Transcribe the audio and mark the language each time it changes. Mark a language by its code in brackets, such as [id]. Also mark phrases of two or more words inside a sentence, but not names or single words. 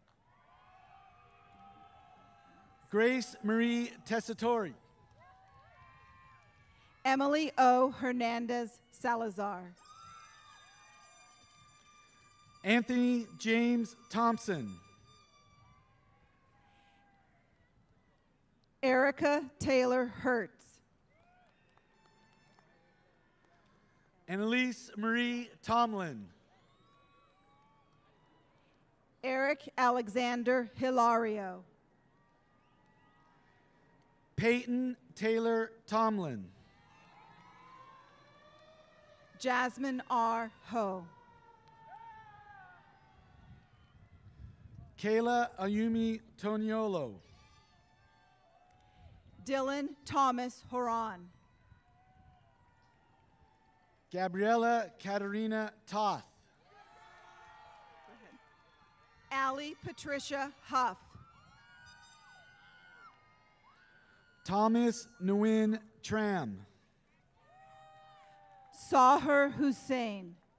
[en] Grace Marie Tessatori. Emily O. Hernandez Salazar. Anthony James Thompson. Erica Taylor Hertz. Annalise Marie Tomlin. Eric Alexander Hilario. Peyton Taylor Tomlin. Jasmine R. Ho. Kayla Ayumi Toniolo. Dylan Thomas Horan. Gabriella Katerina Toth. Allie Patricia Huff. Thomas Nguyen Tram. Sahar Hussein.